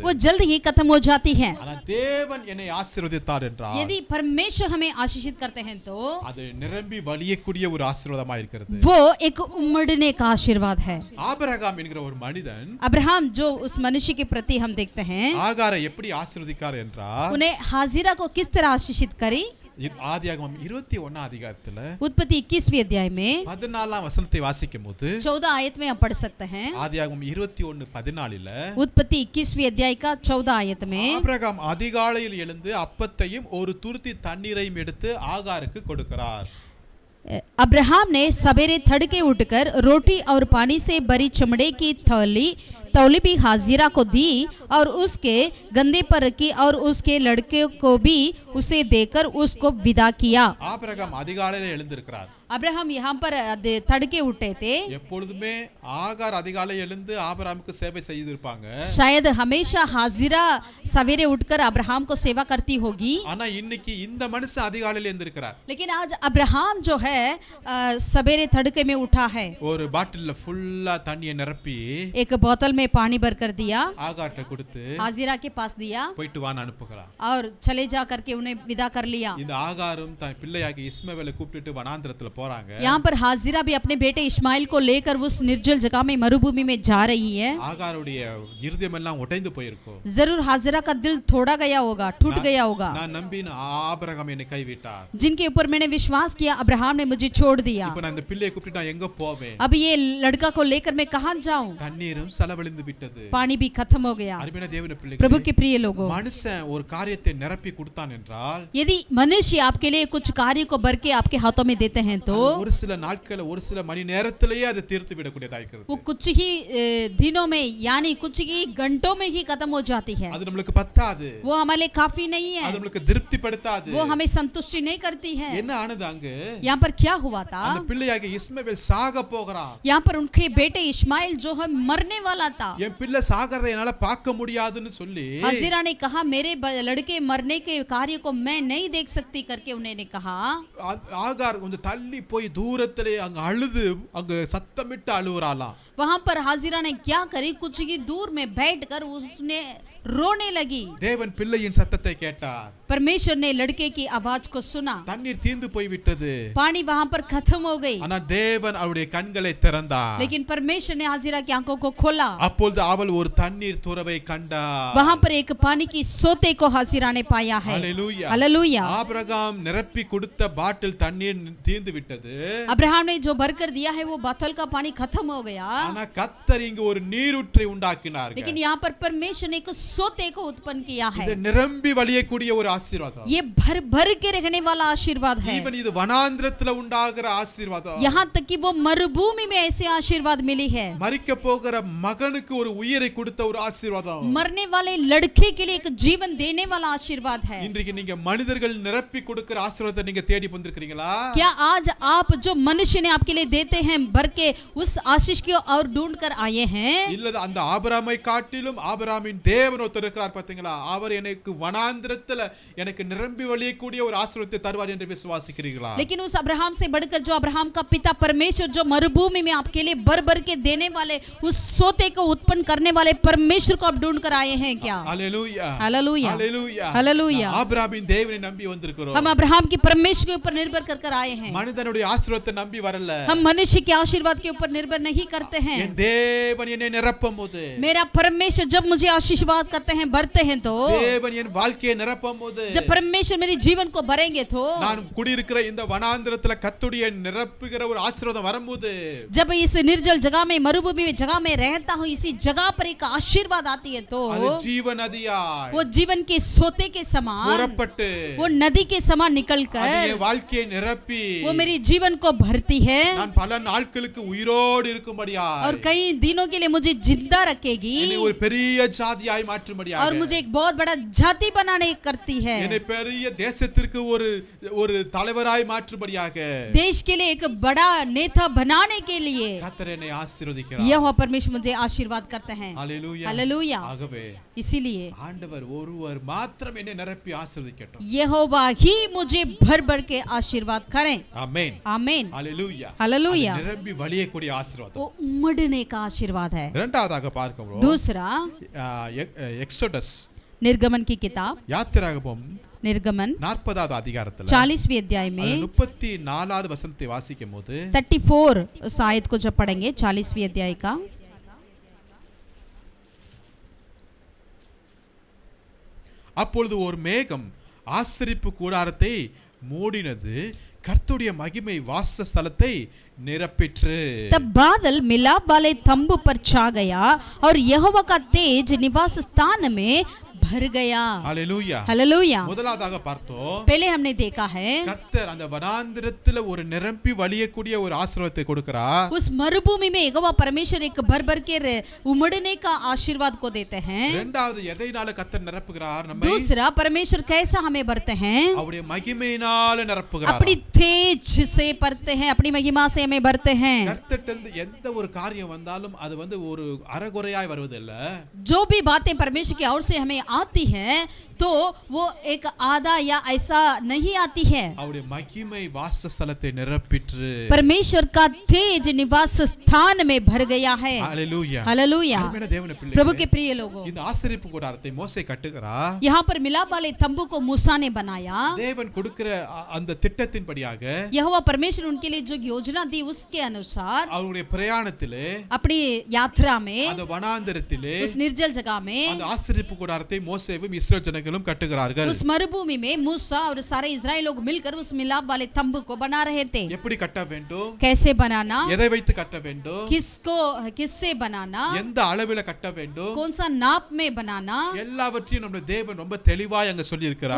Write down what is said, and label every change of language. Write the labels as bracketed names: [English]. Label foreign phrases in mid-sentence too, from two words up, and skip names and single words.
[Hindi] वो जल्द ही खत्म हो जाती है। [Tamil] ஆனா தேவன் என்னை ஆசீர்வதித்தார் என்றால், [Hindi] यदि परमेश्वर हमें आशीषित करते हैं तो [Tamil] அது நிரம்பி வழியக்கூடிய ஒரு ஆசீர்வாதமா இருக்கிறது। [Hindi] वो एक उमड़ने का आशीर्वाद है। [Tamil] ஆபிரகாம் என்கிற ஒரு மனிதன் [Hindi] अब्राहम जो उस मनुष्य के प्रति हम देखते हैं, [Tamil] ஆகாரை எப்படி ஆசீர்வதிக்கார் என்றால், [Hindi] उन्हें हाजिरा को किस तरह आशीषित करी? [Tamil] ஆதியாகமம் 21 அதிகாரத்துல [Hindi] उत्पत्ति 21वीं अध्याय में [Tamil] 14ஆம் வசனத்தை வாசிக்கும் போது [Hindi] 14 आयत में हम पढ़ सकते हैं। [Tamil] ஆதியாகமம் 21:14 [Hindi] उत्पत्ति 21वीं अध्याय का 14 आयत में [Tamil] ஆபிரகாம் அதிகாலையில் எழுந்து அப்பத்தையும் ஒரு துருத்தி தண்ணீரையும் எடுத்து ஆகாருக்கு கொடுக்கிறார்। [Hindi] अब्राहम ने सवेरे तड़के उठकर रोटी और पानी से भरी चमड़े की तौली भी हाजिरा को दी और उसके गंदे पर रखी और उसके लड़के को भी उसे देकर उसको विदा किया। [Tamil] ஆபிரகாம் அதிகாலையில் எழுந்திருக்கிறார்। [Hindi] अब्राहम यहाँ पर तड़के उठे थे। [Tamil] எப்பொழுதுமே ஆகார் அதிகாலையில் எழுந்து ஆபிரகாமுக்கு சேவை செய்திருப்பாங்க। [Hindi] शायद हमेशा हाजिरा सवेरे उठकर अब्राहम को सेवा करती होगी। [Tamil] ஆனா இன்னைக்கு இந்த மனுஷன் அதிகாலையில் எழுந்திருக்கிறார்। [Hindi] लेकिन आज अब्राहम जो है सवेरे तड़के में उठा है। [Tamil] ஒரு பாட்டில்ல ஃபுல்லா தண்ணியை நிரப்பி [Hindi] एक बोतल में पानी भर कर दिया, [Tamil] ஆகார்ட்ட கொடுத்து [Hindi] हाजिरा के पास दिया [Tamil] போயிட்டு வான்னு அனுப்புகிறார்। [Hindi] और चले जा करके उन्हें विदा कर लिया। [Tamil] இந்த ஆகாரும் தன் பிள்ளையாகி இஸ்மவேலை கூப்பிட்டுட்டு வனாந்திரத்துல போறாங்க। [Hindi] यहाँ पर हाजिरा भी अपने बेटे इस्माइल को लेकर उस निर्जल जगह में मरुभूमि में जा रही है। [Tamil] ஆகாருடைய இருதயம் எல்லாம் உடைந்து போயிருக்கும்। [Hindi] जरूर हाजिरा का दिल थोड़ा गया होगा, टूट गया होगा। [Tamil] நான் நம்பின ஆபிரகாம் என்னை கைவிட்டார்। [Hindi] जिनके ऊपर मैंने विश्वास किया अब्राहम ने मुझे छोड़ दिया। [Tamil] இப்போ நான் இந்த பிள்ளையை கூப்பிட்டு நான் எங்க போவேன்? [Hindi] अब ये लड़का को लेकर मैं कहां जाऊं? [Tamil] தண்ணீரும் செலவழிந்து விட்டது। [Hindi] पानी भी खत्म हो गया। [Tamil] அருமையான தேவனுடைய [Hindi] प्रभु [Tamil] பிள்ளைகளே, [Hindi] के प्रिय लोगों, [Tamil] மனுஷன் ஒரு காரியத்தை நிரப்பி கொடுத்தான் என்றால் [Hindi] यदि मनुष्य आपके लिए कुछ कार्य को भर के आपके हाथों में देते हैं तो [Tamil] ஒரு சில நாட்கள் ஒரு சில மணி நேரத்திலேயே அதை தீர்த்து விடக்கூடியதா இருக்கிறது। [Hindi] वो कुछ ही दिनों में यानी कुछ ही घंटों में ही खत्म हो जाती है। [Tamil] அது நமக்கு பத்தாது, [Hindi] वो हमारे लिए काफी नहीं है, [Tamil] அது நமக்கு திருப்திப்படுத்தாது। [Hindi] वो हमें संतुष्टि नहीं करती है। [Tamil] என்ன ஆனது அங்கு? [Hindi] यहाँ पर क्या हुआ था? [Tamil] அந்த பிள்ளையாகிய இஸ்மவேல் சாக போகிறான்। [Hindi] यहाँ पर उनके बेटे इस्माइल जो है मरने वाला था। [Tamil] என் பிள்ளை சாகிறதை என்னால பார்க்க முடியாதுன்னு சொல்லி [Hindi] हाजिरा ने कहा मेरे लड़के मरने के कार्य को मैं नहीं देख सकती करके उन्होंने कहा। [Tamil] ஆகார் கொஞ்சம் தள்ளி போய் தூரத்திலே அங்க அழுது அங்க சத்தமிட்டு அழுவுறாளாம்। [Hindi] वहां पर हाजिरा ने क्या करी, कुछ ही दूर में बैठकर उसने रोने लगी। [Tamil] தேவன் பிள்ளையின் சத்தத்தை கேட்டார்। [Hindi] परमेश्वर ने लड़के की आवाज को सुना। [Tamil] தண்ணீர் தீர்ந்து போய் விட்டது, [Hindi] पानी वहां पर खत्म हो गई, [Tamil] ஆனா தேவன் அவருடைய கண்களை திறந்தார்। [Hindi] लेकिन परमेश्वर ने हाजिरा की आंखों को खोला। [Tamil] அப்பொழுது அவள் ஒரு தண்ணீர் துறவை கண்டார்। [Hindi] वहां पर एक पानी की सोते को हाजिरा ने पाया है। [Tamil] ஹல்லேலூயா, [Hindi] हालेलुया। [Tamil] ஆபிரகாம் நிரப்பி கொடுத்த பாட்டில் தண்ணீர் தீர்ந்து விட்டது। [Hindi] अब्राहम ने जो भरकर दिया है वो बोतल का पानी खत्म हो गया, [Tamil] ஆனா கர்த்தர் இங்கு ஒரு நீரூற்றை உண்டாக்கினார்। [Hindi] लेकिन यहाँ पर परमेश्वर ने एक सोते को उत्पन्न किया है। [Tamil] இது நிரம்பி வழியக்கூடிய ஒரு ஆசீர்வாதம்। [Hindi] ये भर भर के रहने वाला आशीर्वाद है। [Tamil] ஈவன் இது வனாந்திரத்துல உண்டாகிற ஆசீர்வாதம்। [Hindi] यहाँ तक कि वो मरुभूमि में ऐसे आशीर्वाद मिली है। [Tamil] மரிக்க போகிற மகனுக்கு ஒரு உயிரை கொடுத்த ஒரு ஆசீர்வாதம்। [Hindi] मरने वाले लड़के के लिए एक जीवन देने वाला आशीर्वाद है। [Tamil] இன்றைக்கு நீங்க மனிதர்கள் நிரப்பி கொடுக்கிற ஆசீர்வாதத்தை நீங்க தேடி வந்திருக்கீங்களா? [Hindi] क्या आज आप जो मनुष्य ने आपके लिए देते हैं भर के उस आशीष की और ढूंढ कर आए हैं? [Tamil] இல்ல அந்த ஆபிரகாமை காட்டிலும் ஆபிரகாமின் தேவன் ஒருத்தர் இருக்கிறார் பாத்தீங்களா? அவர் எனக்கு வனாந்திரத்துல எனக்கு நிரம்பி வழியக்கூடிய ஒரு ஆசீர்வாதத்தை தருவார் என்று விசுவாசிக்கிறீர்களா? [Hindi] लेकिन उस अब्राहम से बढ़कर जो अब्राहम का पिता परमेश्वर जो मरुभूमि में आपके लिए भर भर के देने वाले उस सोते को उत्पन्न करने वाले परमेश्वर को आप ढूंढ कर आए हैं क्या? हालेलुया, हालेलुया, हालेलुया, हालेलुया। [Tamil] ஆபிரகாமின் தேவனை நம்பி வந்திருக்கிறோம்। [Hindi] हम अब्राहम के परमेश्वर के ऊपर निर्भर कर आए हैं। [Tamil] மனிதனுடைய ஆசீர்வாதத்தை நம்பி வரல। [Hindi] हम मनुष्य के आशीर्वाद के ऊपर निर्भर नहीं करते हैं। [Tamil] என் தேவன் என்னை நிரப்பும்போது, [Hindi] मेरा परमेश्वर जब मुझे आशीर्वाद करते हैं भरते हैं तो [Tamil] தேவன் என் வாழ்க்கையை நிரப்பும்போது, [Hindi] जब परमेश्वर मेरे जीवन को भरेंगे तो [Tamil] நான் குடியிருக்கிற இந்த வனாந்திரத்துல கர்த்தருடைய நிரப்புகிற ஒரு ஆசீர்வாதம் வரும்போது, [Hindi] जब इस निर्जल जगह में मरुभूमि में जगह में रहता हूँ इसी जगह पर एक आशीर्वाद आती है तो [Tamil] அது ஜீவ நதியாய் [Hindi] वो जीवन के सोते के समान [Tamil] புறப்பட்டு [Hindi] वो नदी के समान [Tamil] அது [Hindi] निकलकर [Tamil] என் வாழ்க்கையை நிரப்பி [Hindi] वो मेरी जीवन को भरती है [Tamil] நான் பல நாட்களுக்கு உயிரோடு இருக்கும்படியாய் [Hindi] और कई दिनों के लिए मुझे जिंदा रखेगी [Tamil] என்னை ஒரு பெரிய ஜாதியாய் மாற்றும்படியாக [Hindi] और मुझे एक बहुत बड़ा जाति बनाने करती है, [Tamil] என்னை பெரிய தேசத்திற்கு ஒரு தலைவராய் மாற்றும்படியாக [Hindi] देश के लिए एक बड़ा नेता बनाने के लिए [Tamil] கர்த்தர் என்னை ஆசீர்வதிக்கிறார்। [Hindi] यहोवा परमेश्वर मुझे आशीर्वाद करते हैं। [Tamil] ஹல்லேலூயா, [Hindi] हालेलुया। [Tamil] ஆகவே [Hindi] इसीलिए [Tamil] ஆண்டவர் ஒருவர் மாத்திரம் என்னை நிரப்பி ஆசீர்வதிக்கட்டும்। [Hindi] यहोवा ही मुझे भर भर के आशीर्वाद करें। [Tamil] ஆமென், [Hindi] आमीन, [Tamil] ஹல்லேலூயா, [Hindi] हालेलुया। [Tamil] அது நிரம்பி வழியக்கூடிய ஆசீர்வாதம்। [Hindi] वो उमड़ने का आशीर्वाद है। [Tamil] இரண்டாவதாக பார்க்கிறோம் [Hindi] दूसरा [Tamil] எக்ஸோடஸ் [Hindi] निर्गमन की किताब [Tamil] யாத்திராகமம் [Hindi] निर्गमन [Tamil] 40வது அதிகாரத்துல [Hindi] 40वीं अध्याय में [Tamil] 34வது வசனத்தை வாசிக்கும் போது [Hindi] 34 उस आयत को जब पढ़ेंगे 40वीं अध्याय का, [Tamil] அப்பொழுது ஒரு மேகம் ஆசரிப்பு கூடாரத்தை மூடினது, கர்த்தருடைய மகிமை வாசஸ்தலத்தை நிரப்பிற்று. [Hindi] तब बादल मिलाप वाले तंबू पर छा गया और यहोवा का तेज निवास स्थान में भर गया. [Tamil] ஹல்லேலூயா. [Hindi] हालेलुया. [Tamil] முதலாவதாக பார்த்தோம், [Hindi] पहले हमने देखा है [Tamil] கர்த்தர் அந்த வனாந்திரத்துல ஒரு நிரம்பி வழியக்கூடிய ஒரு ஆசீர்வாதத்தை கொடுக்கிறார். [Hindi] उस मरुभूमि में यहोवा परमेश्वर एक भर भर के उमड़ने का आशीर्वाद को देते हैं. [Tamil] இரண்டாவது எதைனால கர்த்தர் நிரப்புகிறார்? நம்மை [Hindi] दूसरा परमेश्वर कैसा हमें भरते हैं? [Tamil] அவருடைய மகிமையினால நிரப்புகிறார். [Hindi] अपनी तेज से भरते हैं, अपनी महिमा से हमें भरते हैं. [Tamil] கர்த்தர்ட்ட எந்த ஒரு காரியம் வந்தாலும் அது ஒரு அறகுறையாய் வருவதில்ல. [Hindi] जो भी बातें परमेश्वर की ओर से हमें आती है तो वो एक आधा या ऐसा नहीं आती है. [Tamil] அவருடைய மகிமை வாசஸ்தலத்தை நிரப்பிற்று. [Hindi] परमेश्वर का तेज निवास स्थान में भर गया है. [Tamil] ஹல்லேலூயா. [Hindi] हालेलुया. [Tamil] அருமையான தேவனுடைய பிள்ளைகளே, [Hindi] प्रभु के प्रिय लोगों, [Tamil] இந்த ஆசரிப்பு கூடாரத்தை மோசே கட்டுகிறார். [Hindi] यहाँ पर मिलाप वाले तंबू को मूसा ने बनाया. [Tamil] தேவன் கொடுக்கிற அந்த திட்டத்தின்படியாக [Hindi] यहोवा परमेश्वर उनके लिए जो योजना दी उसके अनुसार [Tamil] அவருடைய பிரயாணத்திலே [Hindi] अपनी यात्रा में [Tamil] அந்த வனாந்தரத்திலே [Hindi] उस निर्जल जगह में [Tamil] அந்த ஆசரிப்பு கூடாரத்தை மோசேவும் இஸ்ரவேல் ஜனங்களும் கட்டுகிறார்கள். [Hindi] उस मरुभूमि में मूसा और सारे इस्राएल लोग मिलकर उस मिलाप वाले तंबू को बना रहे थे. [Tamil] எப்படி கட்ட வேண்டும்? [Hindi] कैसे बनाना? [Tamil] எதை வைத்து கட்ட வேண்டும்? [Hindi] किससे बनाना? [Tamil] எந்த அளவில கட்ட வேண்டும்? [Hindi] कौन सा नाप में बनाना? [Tamil] எல்லாவற்றையும் நம்முடைய தேவன் ரொம்ப தெளிவாய் அங்க சொல்லி இருக்கிறார்.